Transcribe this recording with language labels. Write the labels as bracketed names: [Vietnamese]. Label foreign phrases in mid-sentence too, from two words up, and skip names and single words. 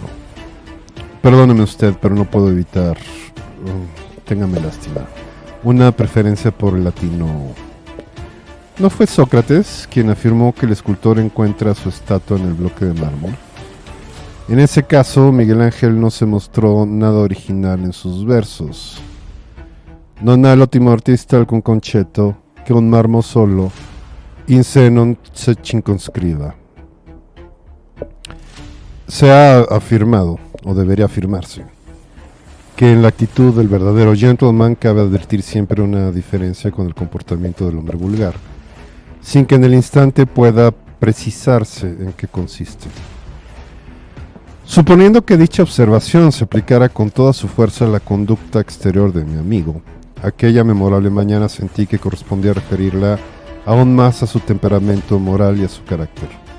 [Spanish] Perdóneme usted, pero no puedo evitar, téngame lástima, una preferencia por el latino. ¿No fue Sócrates quien afirmó que el escultor encuentra su estatua en el bloque de mármol? En ese caso, Miguel Ángel no se mostró nada original en sus versos. [Italian] Non è l'ottimo artista alcun concetto che un marmo solo in sé non se circonscriva. [Spanish] Se ha afirmado, o debería afirmarse, que en la actitud del verdadero gentleman cabe advertir siempre una diferencia con el comportamiento del hombre vulgar, sin que en el instante pueda precisarse en qué consiste. Suponiendo que dicha observación se aplicara con toda su fuerza a la conducta exterior de mi amigo, aquella memorable mañana sentí que correspondía referirla aún más a su temperamento moral y a su carácter.